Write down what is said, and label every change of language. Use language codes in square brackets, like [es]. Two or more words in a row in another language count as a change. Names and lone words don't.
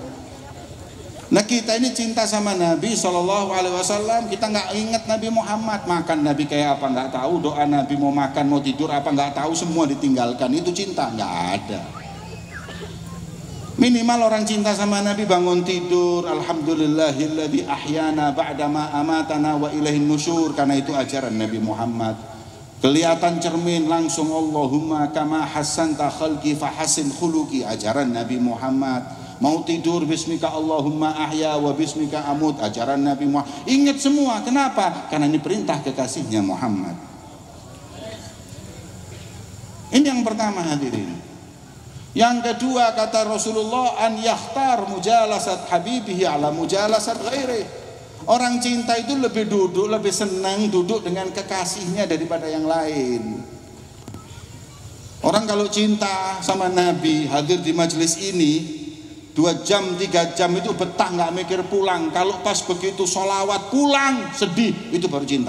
[id] Nah, kita ini cinta sama Nabi SAW. Kita nggak ingat Nabi Muhammad. Makan Nabi kayak apa nggak tahu. Doa Nabi mau makan mau tidur apa nggak tahu. Semua ditinggalkan. Itu cinta? Nggak ada. Minimal orang cinta sama Nabi bangun tidur, [ar] الحمد لله الذي أحيانا بعد ما أماتنا وإليه النشور. [id] Karena itu ajaran Nabi Muhammad. Kelihatan cermin langsung [ar] اللهم كما حسنت خلقي فحسن خلقي, [id] ajaran Nabi Muhammad. Mau tidur [ar] باسمك اللهم أحيا وباسمك أموت, [id] ajaran Nabi Muhammad. Ingat semua. Kenapa? Karena ini perintah kekasihnya Muhammad. Ini yang pertama, hadirin. Yang kedua, kata Rasulullah, [ar] أن يختار مجالسة حبيبه على مجالسة غيره. [id] Orang cinta itu lebih senang duduk dengan kekasihnya daripada yang lain. Orang kalau cinta sama Nabi, hadir di majelis ini 2 jam 3 jam itu betah, nggak mikir pulang. Kalau pas begitu sholawat pulang sedih, itu baru cinta.